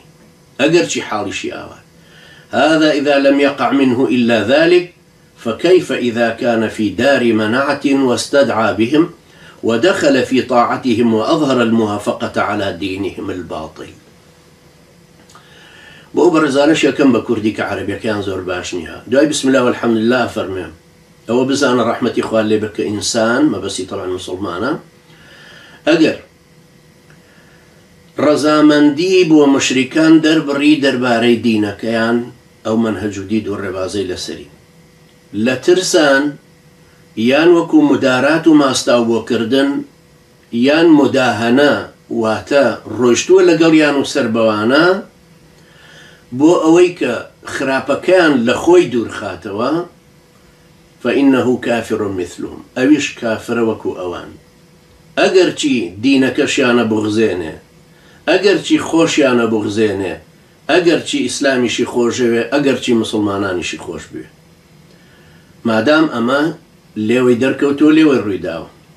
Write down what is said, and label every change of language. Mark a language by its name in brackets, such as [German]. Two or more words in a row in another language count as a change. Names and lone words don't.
[Arabic] أجرشي حالي شيئا هذا إذا لم يقع منه إلا ذلك، فكيف إذا كان في دار منعة واستدعى بهم ودخل في طاعتهم وأظهر الموافقة على دينهم الباطل. [Central Kurdish] بۆ بەڕێزانەش یەکەم بە کوردی کە عەرەبیەکەیان زۆر باش نییە. دوای [Arabic] بسم الله والحمد لله [Central Kurdish] فەرمێم ئەوە بزانە ڕەحمەتی خوا لێ بە کە ئینسان مەبەستی طبعا مسلمانە ئەگەر ڕەزامەندی بۆ مشریکان دەربڕی دەربارەی دینەکەیان، ئەو مەنهەج و دید و ڕێبازەی لەسەری لە ترسان یان وەکو مدارات و ماستاو بۆکردن یان مداهەنە واتە ڕۆیشتووە لەگەڵیان و سەربەوانە بۆ ئەوەی کە خراپەکەیان لە خۆی دوورخاتەوە، [Arabic] فإنه كافر مثلهم، [Central Kurdish] ئەویش کافرە وەکو ئەوان. ئەگەر چی دینەکەشیانە بغزێنێ، ئەگەر چی خۆشیانە بغزێنێ، ئەگەر چی ئیسلامیشی خۆشەوێ، ئەگەر چی مسلمانانیشی خۆش بێ، مادام ئەمە لێوەی دەرکەوتۆ لێوەی ڕوویداوە.